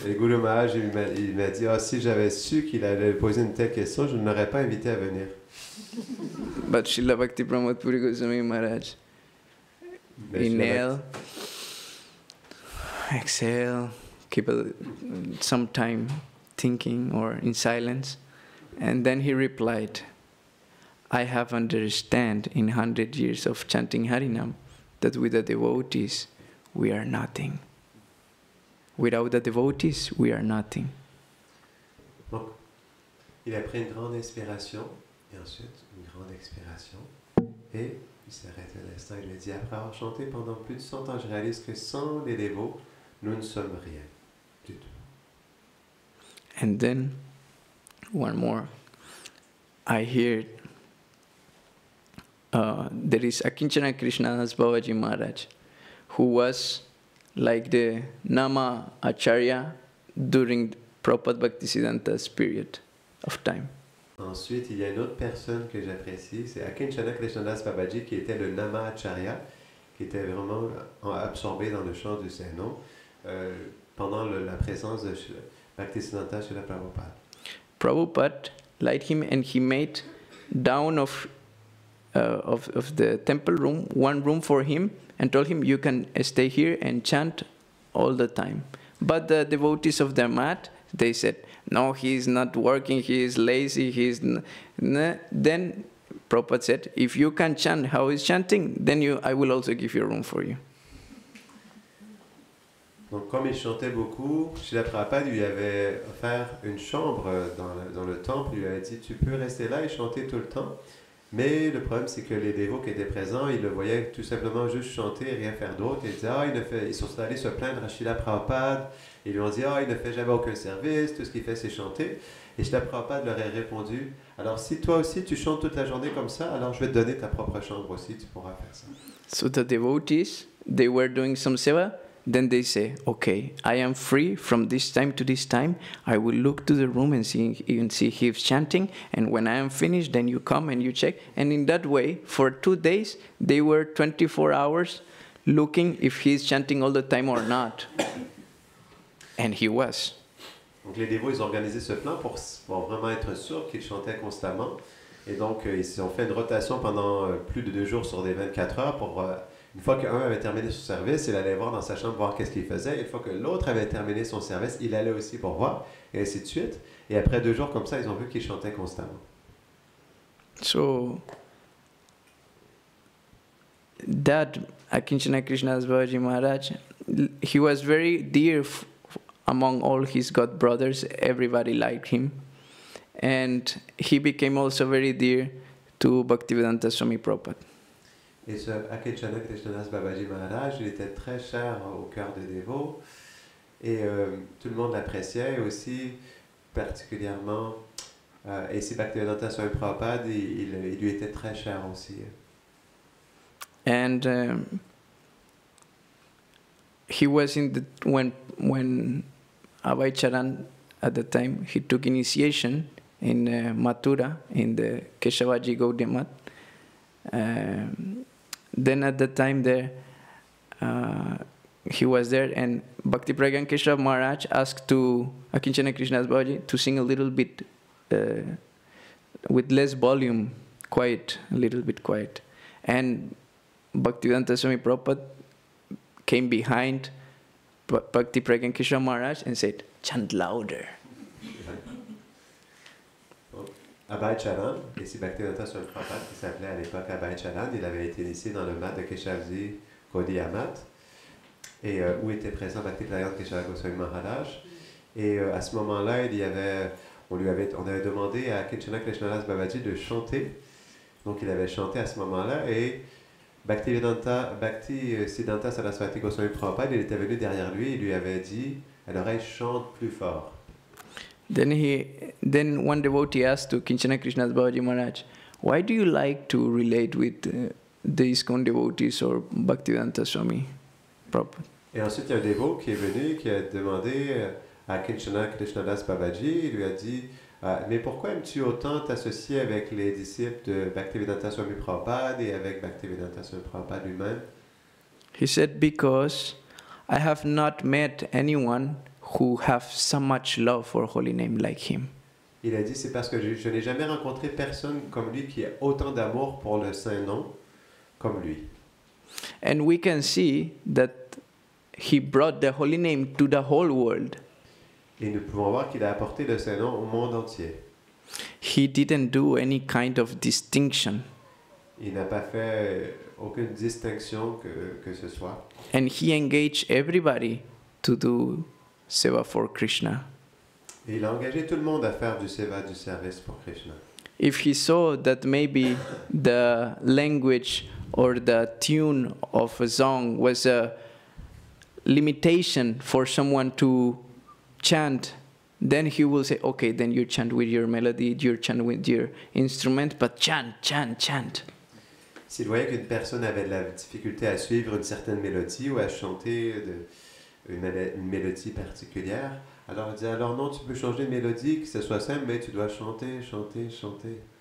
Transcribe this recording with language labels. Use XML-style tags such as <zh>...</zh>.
<fr>Et Guru Maharaj, il m'a dit, si j'avais su qu'il allait poser une telle question, je ne l'aurais pas invité à venir.</fr> <en>But Srila Bhakti Pramod Puri Goswami Maharaj, inhale, exhale, keep some time thinking or in silence. And then he replied, I have understand in 100 years of chanting Harinam that with the devotees we are nothing. Without the devotees we are nothing.</en> <fr>Donc, il a pris une grande inspiration et ensuite une grande expiration et il s'est arrêté un instant. Il a dit, après avoir chanté pendant plus de 100 ans, je réalise que sans les dévots, nous ne sommes rien du tout.</fr> <en>And then, one more, I hear there is Akinchana Krishnadas Babaji Maharaj, who was like the Nama Acharya during Prabhupada Bhaktisiddhanta's period of time.</en> <fr>Ensuite, il y a une autre personne que j'apprécie, c'est Akinchana Krishnadas Babaji, qui était le Nama Acharya, qui était vraiment absorbé dans le chant du Saint-Nom pendant la présence de Bhaktisiddhanta Srila Prabhupada.</fr> <en>Prabhupada liked him and he made down of the temple room, one room for him, and told him, you can stay here and chant all the time. But the devotees of the mat, they said, no, he is not working, he is lazy, he is... Then Prabhupada said, if you can chant how he's chanting, then I will also give you a room for you.</en> <fr>Donc comme il chantait beaucoup, Srila Prabhupada lui avait offert une chambre dans le temple, il lui avait dit, tu peux rester là et chanter tout le temps. Mais le problème, c'est que les dévots qui étaient présents, ils le voyaient tout simplement juste chanter et rien faire d'autre. Ils disaient, ils sont allés se plaindre à Srila Prabhupada. Ils lui ont dit, il ne fait jamais aucun service, tout ce qu'il fait, c'est chanter. Et Srila Prabhupada leur a répondu, alors si toi aussi tu chantes toute la journée comme ça, alors je vais te donner ta propre chambre aussi, tu pourras faire ça.</fr> <en>So the devotees, they were doing some seva. Then they say, okay, I am free from this time to this time. I will look to the room and see he's chanting. And when I am finished, then you come and you check. And in that way, for 2 days, they were 24 hours looking if he's chanting all the time or not. And he was.</en> <fr>Donc les dévots, ils ont organisé ce plan pour vraiment être sûrs qu'ils chantaient constamment. Et donc, ils ont fait une rotation pendant plus de 2 jours sur des 24 heures pour... Une fois qu'un avait terminé son service, il allait voir dans sa chambre voir qu'est-ce qu'il faisait. Une fois que l'autre avait terminé son service, il allait aussi pour voir, et ainsi de suite. Et après 2 jours comme ça, ils ont vu qu'il chantait constamment.</fr> <en>So, that Akinchana Krishnadas Babaji Maharaj, he was very dear among all his god brothers. Everybody liked him. And he became also very dear to Bhaktivedanta Swami Prabhupada.</en> <fr>Et ce Akinchana Krishnadas Babaji Maharaj, il était très cher au cœur des dévots et tout le monde l'appréciait aussi particulièrement. Et si Bhaktivedanta Swami Prabhupada, il lui était très cher aussi.</fr> <en>And he was in the when Abhay Charan at the time he took initiation in Mathura in the Keshavaji Gaudiya Math. Then at the time there, he was there, and Bhakti Pragyan Keshav Maharaj asked to Akinchana Krishnadas Babaji to sing a little bit with less volume, quiet, a little bit quiet. And Bhaktivedanta Swami Prabhupada came behind Bhakti Pragyan Keshav Maharaj and said, chant louder.</en> <fr>Abhay Charan, ici Bhaktivedanta Swami Prabhupada, qui s'appelait à l'époque Abhay Charan, il avait été initié dans le mat de Keshavji Gaudiya Math, et où était présent Bhakti Pragyan Keshav Goswami Maharaj. Et à ce moment-là, on avait demandé à Akinchana Krishnadas Babaji de chanter. Donc il avait chanté à ce moment-là, et Bhaktisiddhanta Saraswati Goswami Prabhupada, il était venu derrière lui, il lui avait dit à l'oreille, chante plus fort.</fr> <en>Then one devotee asked to Kinchana Krishnadas Babaji Maharaj, why do you like to relate with the ISKCON devotees or Bhaktivedanta Swami Prabhupada?</en> <fr>Et ensuite, il y a un dévot qui est venu, qui a demandé à Kinchana Krishnadas Babaji, il lui a dit, mais pourquoi aimes-tu autant t'associer avec les disciples de Bhaktivedanta Swami Prabhupada et avec Bhaktivedanta Swami Prabhupada lui-même?</fr> <en>He said, because I have not met anyone who have so much love for holy name like him.</en> <fr>Il a dit, c'est parce que je n'ai jamais rencontré personne comme lui qui a autant d'amour pour le Saint-Nom comme lui.</fr> <en>And we can see that he brought the holy name to the whole world.</en> <fr>Et nous pouvons voir qu'il a apporté le Saint-Nom au monde entier.</fr> <en>He didn't do any kind of distinction.</en> <fr>Il n'a pas fait aucune distinction que ce soit.</fr> <en>And he engaged everybody to do seva for Krishna.</en> <fr>Et il a engagé tout le monde à faire du seva, du service pour Krishna.</fr> <en>If he saw that maybe the language or the tune of a song was a limitation for someone to chant, then he will say, okay, then you chant with your melody, you chant with your instrument, but chant, chant, chant.</en> <fr>S'il voyait qu'une personne avait de la difficulté à suivre une certaine mélodie ou à chanter une mélodie particulière, alors il dit, alors non, tu peux changer de mélodie, que ce soit simple, mais tu dois chanter, chanter, chanter.</fr>